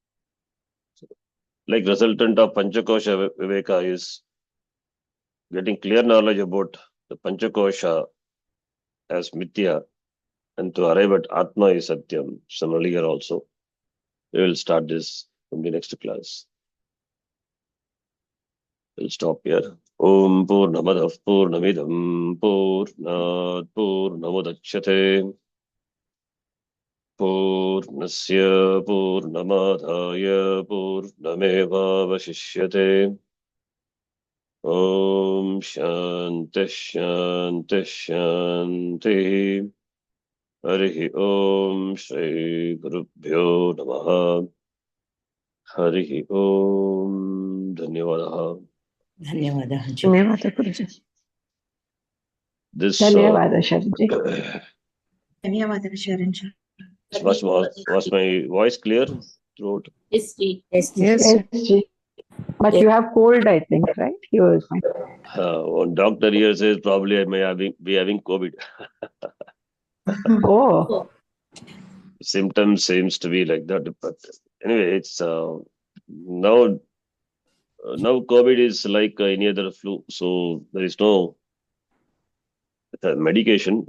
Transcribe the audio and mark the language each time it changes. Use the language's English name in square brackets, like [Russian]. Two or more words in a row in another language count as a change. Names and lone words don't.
[English] Like resultant of Panchakosha Viveka is getting clear knowledge about the Panchakosha as Mithya and to arrive at Atma is Satyam. Similarly here also. We will start this from the next class. We'll stop here. [Sanskrit] ॐ पूर्णमदः पूर्णमिदं पूर्णात् पूर्णमुदच्यते पूर्णस्य पूर्णमादाय पूर्णमेव अवशिष्यते. ॐ शान्तिः शान्तिः शान्तिः. हरिः ॐ श्री गुरुभ्यो नमः. हरिः ॐ धन्यवादः. [Kannada] ಧನ್ಯವಾದ ಧನ್ಯವಾದ ಗುರುಜಿ. [English] This [Kannada] ಧನ್ಯವಾದ ಶರಣಜಿ. ಧನ್ಯವಾದ ಶರಣ್ಜಿ. [English] was my voice clear throughout? Yes, Yes, ji. But you have cold, I think, right? You was fine. One doctor here says probably I may be having COVID. Oh, Symptoms seems to be like that, but anyway, it's now COVID is like any other flu, so there is no medication.